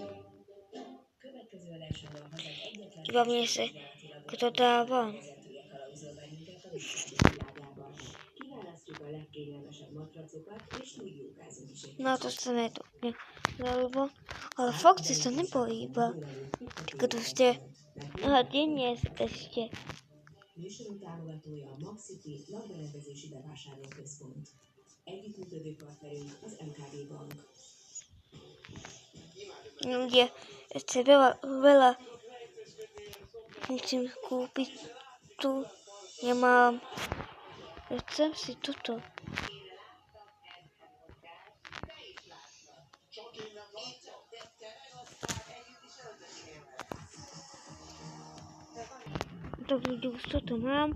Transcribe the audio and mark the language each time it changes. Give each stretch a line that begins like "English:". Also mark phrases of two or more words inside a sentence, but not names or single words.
Slovak: Iba mne sa kto dá von. No to sa nedalo. Ale Foxy sa nepohýba. Keď už ste... dnes ešte.
Hungarian: Műsorunk támogatója a MagCity lakberendezési bevásárlóközpont. Együttműködő partnerünk az MKB Bank.
Slovak: Ľudia, ešte veľa musím kúpiť tu. Nemám. Chcem si toto. Tak ľudia, už toto mám.